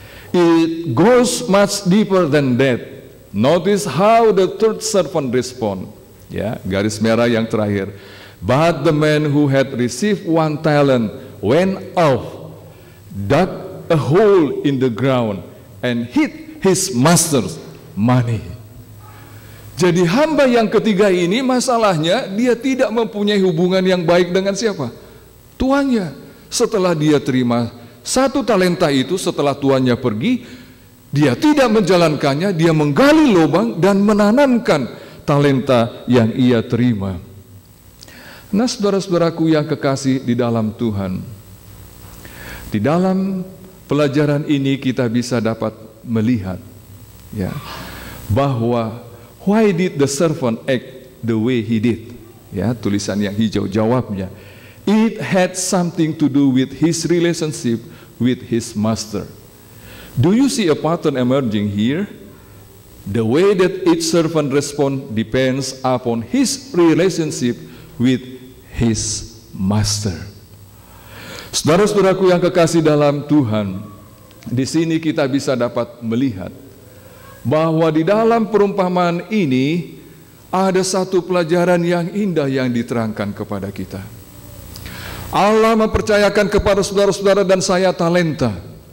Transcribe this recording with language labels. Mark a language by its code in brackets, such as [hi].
[en] It goes much deeper than that. Notice how the third servant respond. [id] Ya, garis merah yang terakhir. [en] But the man who had received 1 talent went off, dug a hole in the ground, and hid his master's money. [id] Jadi hamba yang ketiga ini masalahnya dia tidak mempunyai hubungan yang baik dengan siapa? Tuannya. Setelah dia terima 1 talenta itu, setelah tuannya pergi, dia tidak menjalankannya, dia menggali lubang dan menanamkan talenta yang ia terima. Nah, saudara-saudaraku yang kekasih di dalam Tuhan, di dalam pelajaran ini kita bisa dapat melihat ya, bahwa [en] why did the servant act the way he did? [id] Ya, tulisan yang hijau jawabnya, [en] it had something to do with his relationship with his master. Do you see a pattern emerging here? The way that each servant responds depends upon his relationship with his master. [id] Saudara-saudaraku yang kekasih dalam Tuhan, di sini kita bisa dapat melihat bahwa di dalam perumpamaan ini ada satu pelajaran yang indah yang diterangkan kepada kita. Allah mempercayakan kepada saudara-saudara dan saya talenta.